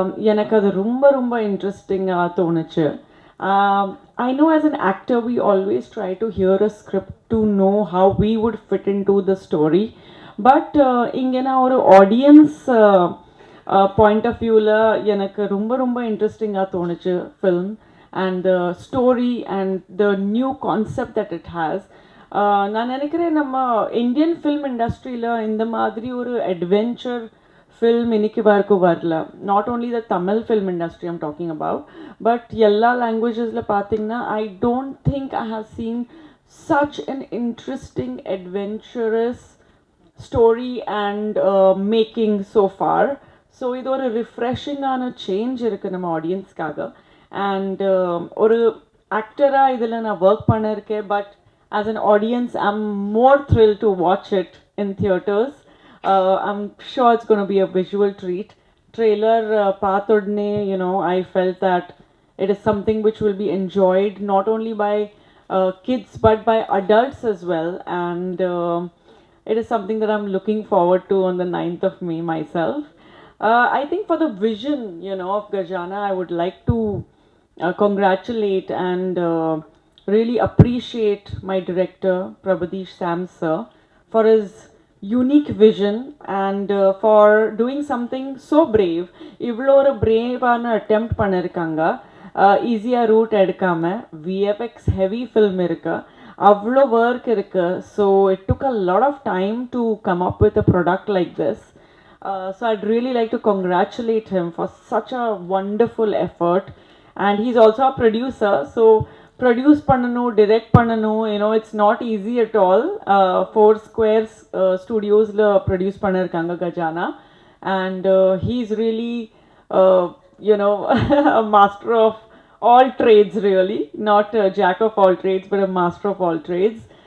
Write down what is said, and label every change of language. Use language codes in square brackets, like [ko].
[ta] எனக்கு அது ரொம்ப இன்ட்ரெஸ்டிங்காக தோணுச்சு. [en] I know as an actor we always try to hear a script to know how we would fit into the story, but [ta] இங்கே நான் ஒரு ஆடியன்ஸ் பாயிண்ட் ஆஃப் வியூவில் எனக்கு ரொம்ப இன்ட்ரெஸ்டிங்காக தோணுச்சு [en] Film and the story and the new concept that it has. [ta] நான் நினைக்கிறேன் நம்ம இந்தியன் ஃபில்ம் இண்டஸ்ட்ரியில் இந்த மாதிரி ஒரு அட்வென்ச்சர் film இன்னைக்கு வரைக்கும் வரல. [en] Not only the Tamil film industry I'm talking about, but [ta] எல்லா languagesல பார்த்தீங்கன்னா [en] I don't think I have seen such an interesting, adventurous story and making so far. [ta] So இது ஒரு ரிஃப்ரெஷிங்கான சேஞ்ச் இருக்குது நம்ம ஆடியன்ஸ்க்காக. அண்ட் ஒரு ஆக்டராக இதில் நான் ஒர்க் பண்ணியிருக்கேன், [en] But as an audience I'm more thrill to watch it in theatres. I'm sure it's gonna be a visual treat. [ta] Trailer பார்த்த உடனே [en] I felt that it is something which will be enjoyed not only by kids but by adults as well. And it is something that I'm looking forward to on the 9th of May myself. I think for the vision, of Gajana, I would like to congratulate and really appreciate my director, Prabhadish Sam sir, for his unique vision and for doing something so brave. [ta] இவ்வளோ ஒரு பிரேவான attempt பண்ணிருக்காங்க. ஈஸியாக root எடுக்காமல் VFX heavy film இருக்கு, அவ்வளோ work இருக்கு. [en] So it took a lot of time to come up with a product like this. So I'd really like to congratulate him for such a wonderful effort. And he's also a producer, so [ta] produce pannanu, direct pannanu, [en] it's not easy at all. Four Squares Studios [ta] la produce pannirukanga [en] Gajana, and he's really a master of all trades, really, not a jack of all trades but a master of all trades.